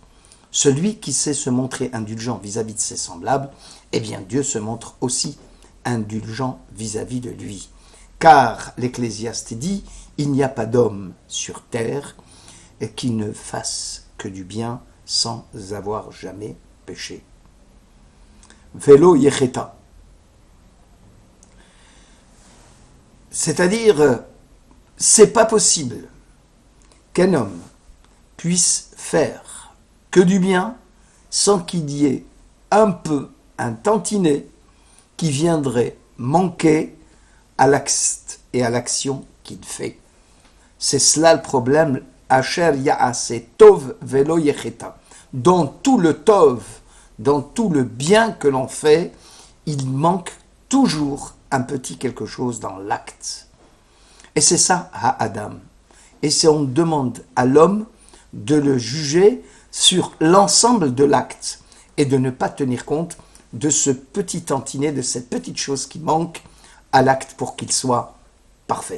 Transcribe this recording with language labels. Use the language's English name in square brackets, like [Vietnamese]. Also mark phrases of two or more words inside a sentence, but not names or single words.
[French] Celui qui sait se montrer indulgent vis-à-vis de ses semblables, eh bien Dieu se montre aussi indulgent vis-à-vis de lui. Car l'Ecclésiaste dit il n'y a pas d'homme sur terre qui ne fasse que du bien sans avoir jamais péché. [Hebrew] ולא יחטא. [French] C'est-à-dire, c'est pas possible qu'un homme puisse faire que du bien sans qu'il y ait un peu, un tantinet qui viendrait manquer à l'acte et à l'action qu'il fait. C'est cela le problème. [Hebrew] אשר יעשה טוב ולא יחטא. [French] Dans tout le tov, dans tout le bien que l'on fait, il manque toujours un petit quelque chose dans l'acte. Et c'est ça, ha-adam. Et c'est on demande à l'homme de le juger sur l'ensemble de l'acte et de ne pas tenir compte de ce petit tantinet, de cette petite chose qui manque à l'acte pour qu'il soit parfait.